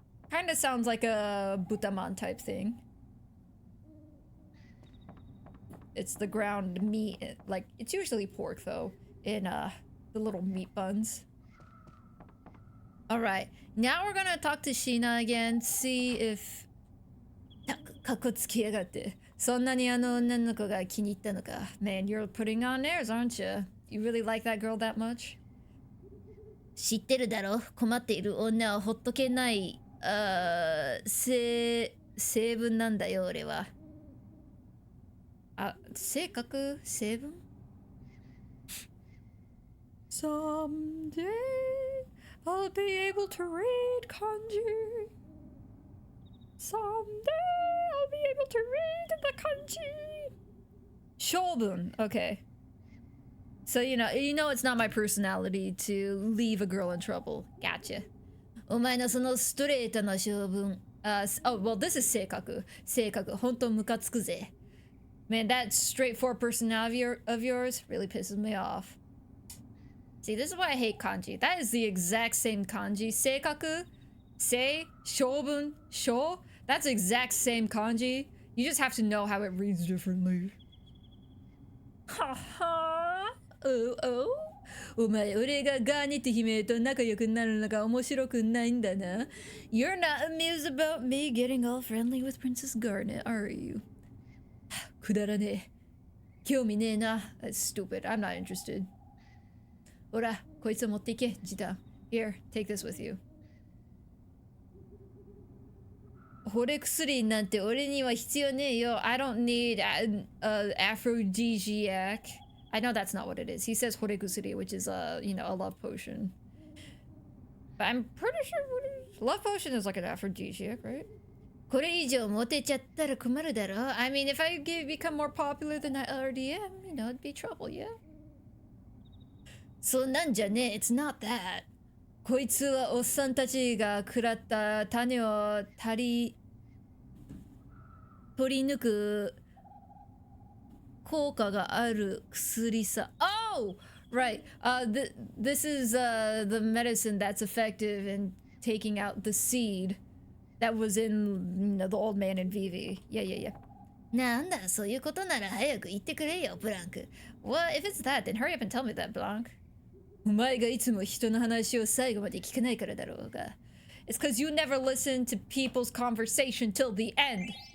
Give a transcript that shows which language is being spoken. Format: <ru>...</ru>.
<en>Kinda sounds like a butaman type thing. It's the ground meat. Like, it's usually pork, though. In, the little meat buns. Alright. Now we're gonna talk to Sheena again. See if...</en> <ja>かっこつきやがって。そんなにあの女の子が気に入ったのか。</ja> <en>Man, you're putting on airs, aren't you? You really like that girl that much?</en> <ja>知ってるだろ。困っている女はほっとけない、成分なんだよ、俺は。あ、性格？成分？</ja> <en>Someday I'll be able to read kanji. Someday I'll be able to read the kanji. Shobun. Okay. So you know it's not my personality to leave a girl in trouble. Gotcha.</en> <ja>お前のそのストレートな性分。</ja> <en>Oh, well, this is 性格。</en> <ja>性格。ほんとムカつくぜ。</ja> <en>Man, that straightforward personality of yours really pisses me off. See, this is why I hate kanji. That is the exact same kanji. Seikaku, sei, shobun, sho. That's the exact same kanji. You just have to know how it reads differently. Haha. Oh.</en> <ja>お前、俺がガーネット姫と仲良くなるのが面白くないんだな。</ja> <en>You're not amused about me getting all friendly with Princess Garnet, are you?</en> <ja>くだらねえ。興味ねえな。</ja> <en>That's stupid. I'm not interested.</en> <ja>ほら、こいつ持っていけ、ジタ。</ja> <en>Here, take this with you.</en> <ja>惚れ薬なんて俺には必要ねえよ。</ja> <en>I don't need an aphrodisiac. I know that's not what it is. He says 惚れ薬, which is a love potion. But I'm pretty sure love potion is like an aphrodisiac, right?</en> <ja>これ以上モテちゃったら困るだろ。</ja> <en>I mean, if I become more popular than I already am, it'd be trouble, yeah?</en> <ja>そんなんじゃねえ。</ja> <en>It's not that.</en> <ja>こいつはおっさんたちが食らった種を取り抜く効果がある薬さ。</ja> <en>Oh! Right. This is the medicine that's effective in taking out the seed that was in the old man in Vivi. Yeah.</en> <ja>なんだ、そういうことなら早く言ってくれよ、ブランク。</ja> <en>Well, if it's that, then hurry up and tell me that, Blanc.</en> <ja>お前がいつも人の話を最後まで聞かないからだろうが。</ja> <en>It's because you never listen to people's conversation till the end.</en>